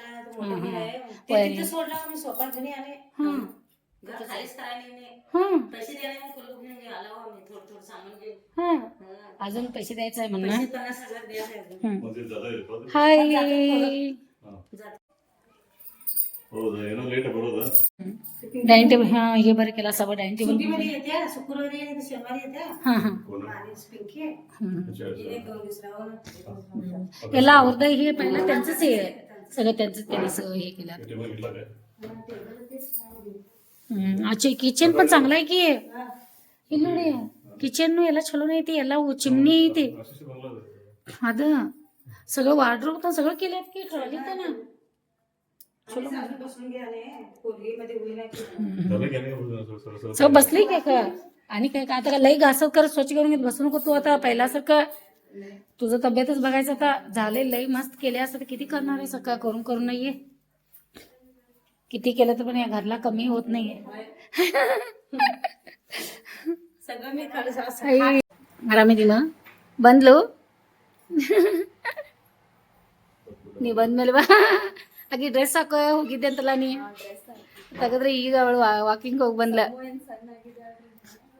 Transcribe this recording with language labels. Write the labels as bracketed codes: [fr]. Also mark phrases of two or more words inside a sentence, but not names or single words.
[mr] अजून पैसे द्यायचं आहे म्हणून. [en] hi dining table. [mr] हा हे बरं केला सगळं [en] dining table. [kn] ಎಲ್ಲ ಅವ್ರದ್ದು [mr] हे पहिला त्यांचंच हे सगळं त्यांचं त्यांनी सगळं हे केलं. अच्छा किचन पण चांगला आहे की. [kn] ಇಲ್ಲಿ ನೋಡಿ ಕಿಚನ್ ಎಲ್ಲ ಚಲೋನೇ ಐತಿ. ಎಲ್ಲ ಚಿಮ್ನಿ ಐತಿ. [mr] ಅದ सगळं वार्डरोब पण सगळं केल्यात की ट्रॉली तर ना. सगळं बसली काय का? आणि काय का आता लई घासत कर स्वच्छ करून घेत बसू नको तू. आता पहिल्यासारखं तुझं तब्येतच बघायचं. आता झाले लई मस्त केले असतं तर किती करणार आहे. सगळं करून करून नाहीये. किती केलं तर पण या घरला कमी होत नाहीये. [kn] ಆರಾಮಿದೀಮ ಬಂದ್ಲು ನೀ ಬಂದ್ಮೇಲೆ ಬಾ. ಆಕೆ ಡ್ರೆಸ್ ಹಾಕೋ ಹೋಗಿದ್ದೆ ಅಂತಲ್ಲ ನೀ ತೆಗೆದ್ರೆ ಈಗ ಅವಳು ವಾಕಿಂಗ್ ಹೋಗಿ ಬಂದ್ಲ.